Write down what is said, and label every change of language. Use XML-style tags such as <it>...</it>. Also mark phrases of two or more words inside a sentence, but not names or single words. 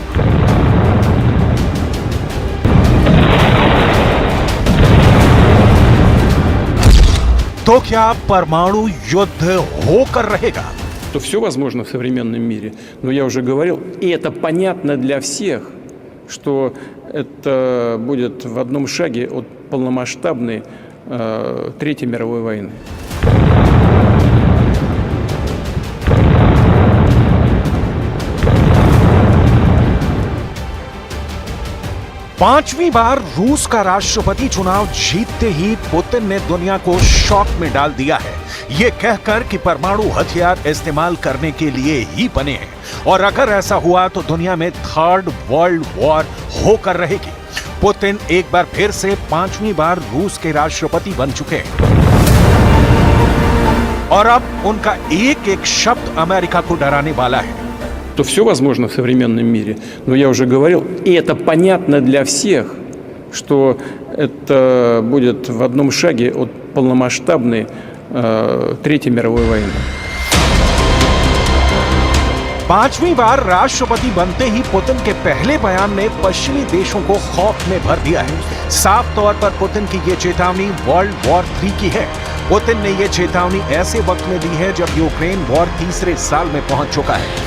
<hi>तो क्या परमाणु युद्ध होकर रहेगा?</hi> <ru>То все возможно в современном мире, но я уже говорил, и это понятно для всех, что это будет в одном шаге от полномасштабной Третьей мировой войны.</ru> <hi>पांचवी बार रूस का राष्ट्रपति चुनाव जीतते ही पुतिन ने दुनिया को शॉक में डाल दिया है, ये कहकर कि परमाणु हथियार इस्तेमाल करने के लिए ही बने हैं और अगर ऐसा हुआ तो दुनिया में</hi> <en>third world war</en> <hi>होकर रहेगी। पुतिन एक बार फिर से पांचवी बार रूस के राष्ट्रपति बन चुके हैं और अब उनका एक एक शब्द अमेरिका को डराने वाला है।</hi> <ru>То все возможно в современном мире, но я уже говорил, и это понятно для всех, что это будет в одном шаге от полномасштабной Третьей мировой войны.</ru> <hi>पांचवी बार राष्ट्रपति बनते ही पुतिन के पहले बयान ने पश्चिमी देशों को खौफ में भर दिया है। साफ तौर पर पुतिन की ये चेतावनी</hi> <en>world war 3</en> <hi>की है। पुतिन ने ये चेतावनी ऐसे वक्त में दी है जब यूक्रेन वॉर तीसरे साल में पहुंच चुका है।</hi>